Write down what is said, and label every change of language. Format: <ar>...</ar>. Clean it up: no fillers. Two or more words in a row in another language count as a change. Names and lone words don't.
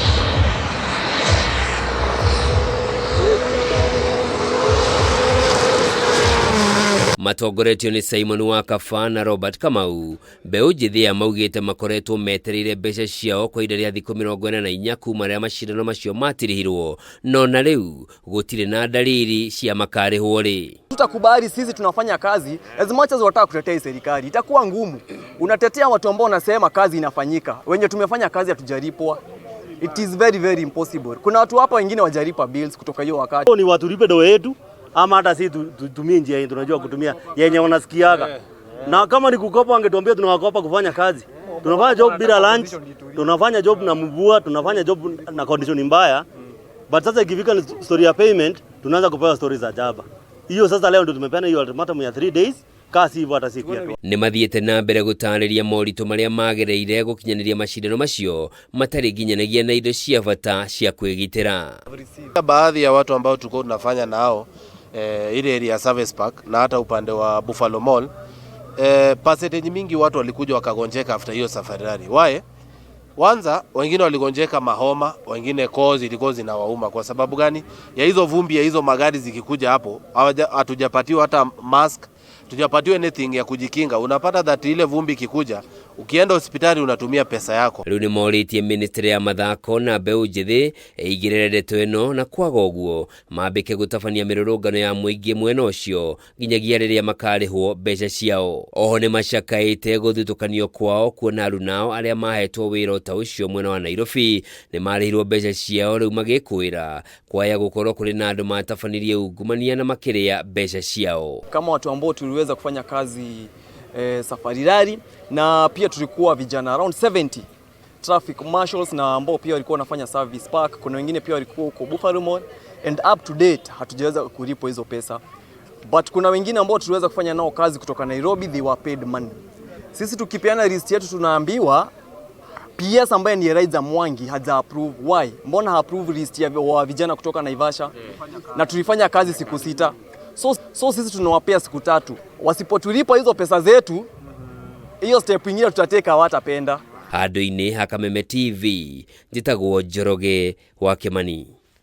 <ki>Matongoretio ni Simon Wakaba na Robert Kamau. Mbeũ njĩthĩ maugĩte makoretwo metereire mbeca ciao kwa ihinda rĩa thikũ 44 kuma rĩrĩa macindano macio matirihirwo, no na rĩu gũtirĩ na dalili cia makarĩhwo rĩ.</ki> <sw>Tutakubali sisi tunafanya kazi,</sw> <en>as much as</en> <sw>wataka kutetea serikali itakuwa ngumu. Unatetea watu ambao wanasema kazi inafanyika, wenye tumefanya kazi hatujalipwa.</sw> <en>It is very very impossible.</en> <sw>Kuna watu hapa wengine wajalipa bills kutoka hiyo wakati. Ni watu lipe do yetu ama hata sisi tutumie njia yetu tunajua kutumia yenye wanasikiaga. Na kama ni kukopa wangetuambia tunawakopa kufanya kazi. Tunafanya job bila lunch, tunafanya job na mvua, tunafanya job na condition mbaya. But sasa ikifika ni story ya payment, tunaanza kupewa stories za jaba. Hiyo sasa leo ndio tumepeana hiyo ultimatum ya 3 days. Kasi hivyo hata siku ya</sw> <ki>nĩ mathiĩte na mbere gũtarĩria moritũ marĩa magereire gũkinyanĩria macindano macio matarĩ nginyanagia na indo cia bata cia kwĩgitĩra.</ki> <sw>Baadhi ya watu ambao tulikuwa tunafanya nao ile area Service Park na hata upande wa Buffalo Mall, percentage mingi watu walikuja wakagonjeka after hiyo safari rally.</sw> <en>Why?</en> <sw>Kwanza wengine waligonjeka mahoma, wengine kozi ilikuwa zinawauma. Kwa sababu gani? Ya hizo vumbi ya hizo magari zikikuja hapo, hatujapatiwa hata mask, tujapatiwa anything ya kujikinga. Unapata that ile vumbi kikuja, ukienda hospitali unatumia pesa yako.</sw> <ki>Rĩu nĩ morĩtie ministry ya mathako na mbeũ njĩthĩ ĩigĩrĩre ndeto ĩno na kwaga ũguo mambĩke gũtabania mĩrũrũngano ya mũingĩ mwena ũcio nginyagia rĩrĩa makarĩhwo mbeca ciao. Oho nĩ macakaĩte gũthutũkanio kwao kuona aruna ao arĩa mahetwo wĩra ta ũcio mwena wa Nairobi nĩ marĩhirwo mbeca ciao, rĩu magĩkwĩra kwaya gũkorwo kũrĩ na andũ matabanirie ungumania na makĩrĩa mbeca ciao.</ki> <sw>Kama watu ambao tuliweza kufanya kazi Safari Rally na pia tulikuwa vijana around 70</sw> <en>traffic marshals</en> <sw>na ambao pia walikuwa wanafanya Service Park. Kuna wengine pia walikuwa huko Buffalo Mall</sw> <en>and up to date</en> <sw>hatujaweza kulipo hizo pesa, but kuna wengine ambao tuliweza kufanya nao kazi kutoka Nairobi,</sw> <en>they were paid money.</en> <sw>Sisi tukipeana list yetu tunaambiwa PS ambaye ni Raiza Mwangi haja approve.</sw> <en>Why?</en> <sw>Mbona ha approve list ya vijana kutoka Naivasha? Na tulifanya kazi siku 6. So sisi tunawapea siku 3. Wasipotulipa hizo pesa zetu, hiyo step ingine tutateka hawatapenda.</sw> <ki>Handũ-inĩ ha Kameme TV, njĩtagwo Njoroge wa Kimani.</ki>